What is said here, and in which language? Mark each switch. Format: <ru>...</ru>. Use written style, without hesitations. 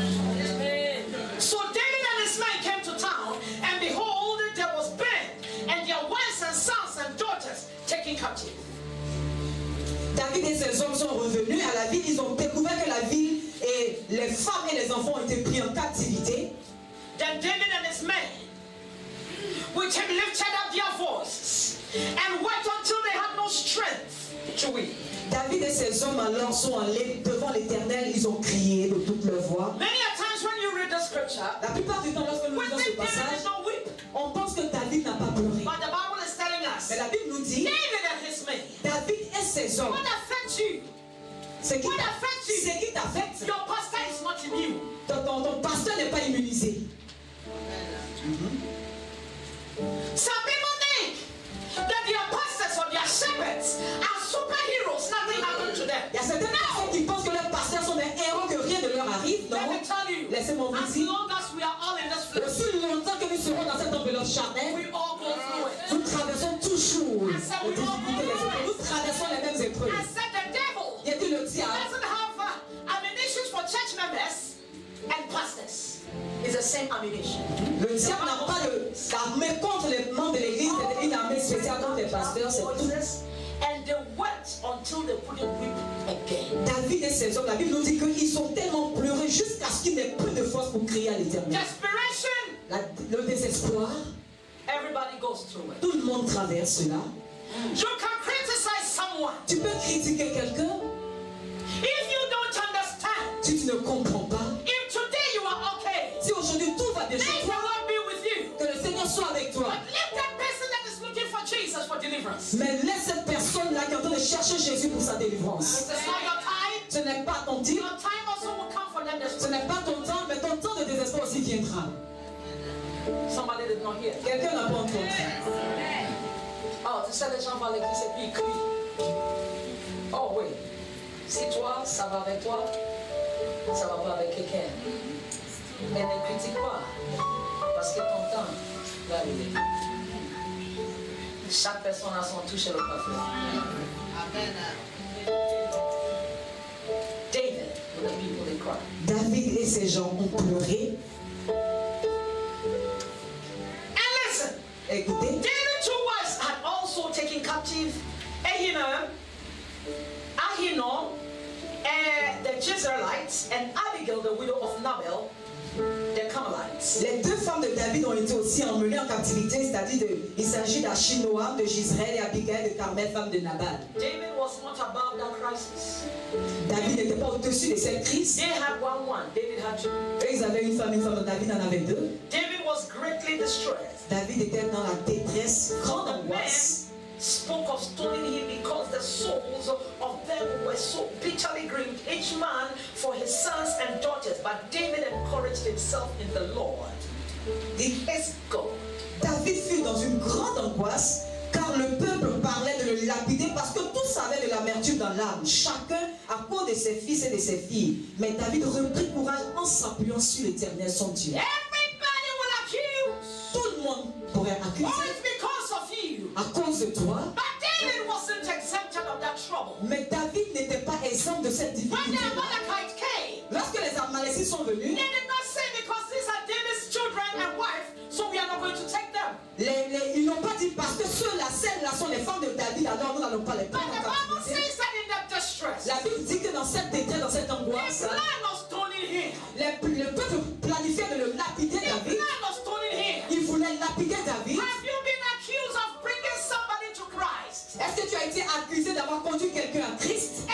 <en>So David and his men came to town, and behold, there was Ben and their wives and sons and daughters taken captive.</en> <fr>David et ses hommes sont revenus à la ville, ils ont découvert que la ville et les femmes et les enfants ont été pris en captivité.</fr> <en>Then David and his men, which had lifted up their voices and wept until they had no strength to weep.</en> <fr>David et ses hommes alors sont allés devant l'Éternel, ils ont crié de toute leur voix.</fr> <en>Many a times when you read the scripture,</en> <fr>La plupart du temps, lorsque nous</fr> <en>we</en> <fr>lisons ce</fr> <en>think David</en> <fr>passage,</fr> <en>did not weep.</en> <fr>on pense que David n'a pas pleuré.</fr> <en>But the Bible is telling us,</en> <fr>Mais la Bible nous dit,</fr> <en>David and his men,</en> <fr>David et ses hommes,</fr> <en>what affects you?</en> <fr>ce qui</fr> <en>What affects you?</en> <fr>t'affecte,</fr> <en>Your pastor is not immune.</en> <fr>ton pasteur n'est pas immunisé.</fr> <en>Some people think that their pastors or their shepherds are superheroes. Nothing happened to them. them.</en> <fr>Il y a certaines personnes qui pensent que leurs pasteurs sont des héros, que rien ne leur arrive. Non.</fr> <en>Let me tell you,</en> <fr>Laissez-moi vous</fr> <en>as</en> <fr>dire,</fr> <en>long as we are all in this flesh,</en> <fr>aussi longtemps que nous serons dans cette enveloppe charnelle,</fr> <en>we all go through it.</en> <fr>nous traversons toujours les difficultés, les épreuves. Nous traversons les mêmes épreuves.</fr> <en>I said the devil</en> <fr>Il a dit le diable</fr> <en>doesn't have ammunition for church members and pastors. It's the same ammunition.</en> <fr>Le diable n'a pas l'armée contre les membres de l'église, une armée spéciale contre les pasteurs, c'est tout.</fr> <en>And they wept until they couldn't weep again.</en> <fr>David et ses hommes, la Bible nous dit qu'ils sont tellement pleurés jusqu'à ce qu'il n'ait plus de force pour crier à l'Éternel.</fr> <en>Desperation.</en> <fr>Le désespoir,</fr> <en>Everybody goes through it.</en> <fr>tout le monde traverse cela.</fr> <en>You can criticize someone.</en> <fr>Tu peux critiquer quelqu'un</fr> <en>If you don't understand,</en> <fr>si tu ne comprends pas.</fr> <en>if today you are okay,</en> <fr>Si aujourd'hui tout va bien</fr> <en>may</en> <fr>chez</fr> <en>the</en> <fr>toi,</fr> <en>Lord be with you.</en> <fr>que le Seigneur soit avec toi.</fr> <en>But let that person that is looking for Jesus for deliverance.</en> <fr>Mais laisse cette personne-là qui est en train de chercher Jésus pour sa délivrance.</fr> <en>It's not your time.</en> <fr>Ce n'est pas ton temps,</fr> <en>Your time also will come for them.</en> <fr>ce n'est pas ton temps, mais ton temps de désespoir aussi viendra.</fr> <en>Somebody did not hear.</en> <fr>Quelqu'un n'a pas entendu. Oh, tu sais, les gens vont à l'église et puis ils crient. Oh oui. Si toi, ça va avec toi, ça va pas avec quelqu'un. Mais ne critique pas. Parce que ton temps va arriver. Chaque personne a son touche et le parfum.</fr> <en>David, with the people, they cry.</en> <fr>David et ses gens ont pleuré.</fr> <en>And listen,</en> <fr>Écoutez,</fr> <en>David's two wives had also taken captive Ahinoam, the Jezreelites, and Abigail, the widow of Nabal, the Carmelites.</en> <fr>les deux femmes de David ont été aussi emmenées en captivité, c'est-à-dire il s'agit d'Achinoam de Jezreel et Abigail de Carmel, femme de Nabal.</fr> <en>David was not above that crisis.</en> <fr>David n'était pas au-dessus de cette crise.</fr> <en>They had one. David had two.</en> <fr>Eux, ils avaient une femme, David en avait deux.</fr> <en>David was greatly distressed.</en> <fr>David était dans la détresse, grande</fr> <en>The man</en> <fr>angoisse.</fr> <en>spoke of stoning him because the souls of them were so bitterly grieved, each man for his sons and daughters. But David encouraged himself in the Lord. Let's go.</en> <fr>David fut dans une grande angoisse car le peuple parlait de le lapider parce que tous avaient de l'amertume dans l'âme, chacun à cause de ses fils et de ses filles. Mais David reprit courage en s'appuyant sur l'Éternel son Dieu.</fr> <en>Everybody will accuse.</en> <fr>Tout le monde pourrait</fr> <en>Oh,</en> <fr>accuser</fr> <en>it's because of you.</en> <fr>à cause de toi,</fr> <en>But David wasn't exempted of that trouble.</en> <fr>mais David n'était pas exempt de cette</fr> <en>When the</en> <fr>difficulté.</fr> <en>Amalekites came,</en> <fr>Lorsque les Amalécites sont venus,</fr> <en>they did not say because these are David's children and wife, so we are not going to take them.</en> <fr>ils n'ont pas dit parce que ceux-là, celles-là sont les femmes de David, alors nous n'allons pas les</fr> <en>But</en> <fr>prendre</fr> <en>the</en> <fr>en</fr> <en>Bible</en> <fr>captivité.</fr> <en>says that in that distress,</en> <fr>La Bible dit que dans cette détresse, dans cette</fr> <en>they</en> <fr>angoisse,</fr> <en>plan of stoning him.</en> <fr>le peuple planifiait de le lapider</fr> <en>They</en> <fr>David.</fr> <en>plan of stoning him.</en> <fr>Il voulait lapider David.</fr> <en>Have you been accused of bringing somebody to Christ?</en> <fr>Est-ce que tu as été accusé d'avoir conduit quelqu'un à Christ</fr>